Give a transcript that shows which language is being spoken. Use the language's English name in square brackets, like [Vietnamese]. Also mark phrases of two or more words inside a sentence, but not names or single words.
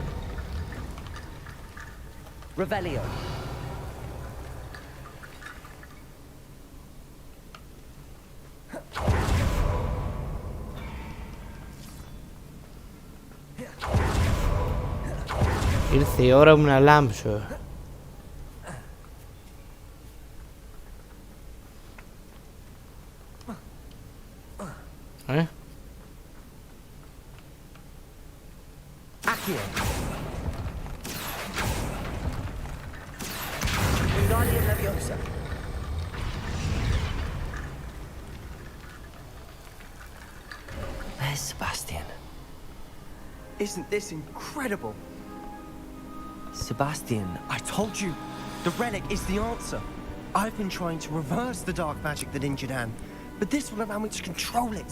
[Greek] Revelio. Ήρθε η ώρα μου να λάμψω. [English] Accio. Wingardium Leviosa. There's Sebastian. Isn't this incredible? Sebastian, I told you, the relic is the answer. I've been trying to reverse the dark magic that injured Anne, but this will allow me to control it.